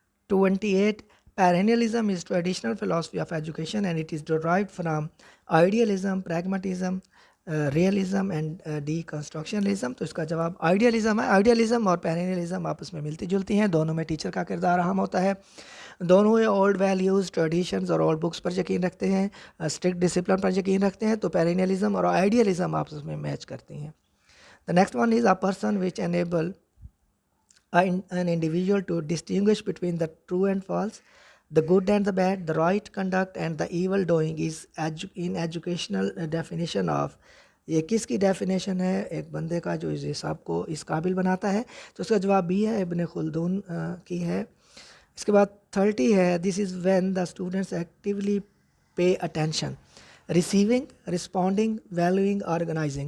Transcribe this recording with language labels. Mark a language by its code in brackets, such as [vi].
[ur] 28 [en] Perennialism is traditional philosophy of education and it is derived from idealism, pragmatism, realism and deconstructionalism. [ur] تو اس کا جواب idealism ہے۔ Idealism اور پیرینیلزم آپس میں ملتی جلتی ہیں، دونوں میں ٹیچر کا کردار اہم ہوتا ہے، دونوں اولڈ ویلیوز، ٹریڈیشنز اور اولڈ بکس پر یقین رکھتے ہیں، اسٹرکٹ ڈسپلن پر یقین رکھتے ہیں، تو پیرینیلزم اور آئیڈیلزم آپس میں میچ کرتی ہیں۔ [en] The next one is a person which enable an individual to distinguish between the true and false, the good and the bad, the right conduct and the evil doing is in educational definition of. [ur] یہ کس کی definition ہے؟ ایک بندے کا جو اس حساب کو اس قابل بناتا ہے. تو اس کا جواب بھی ہے، ابن خلدون کی ہے. اس کے بعد 30 ہے، [en] this is when the students actually pay attention, [ur] receiving, responding, valuing, organising.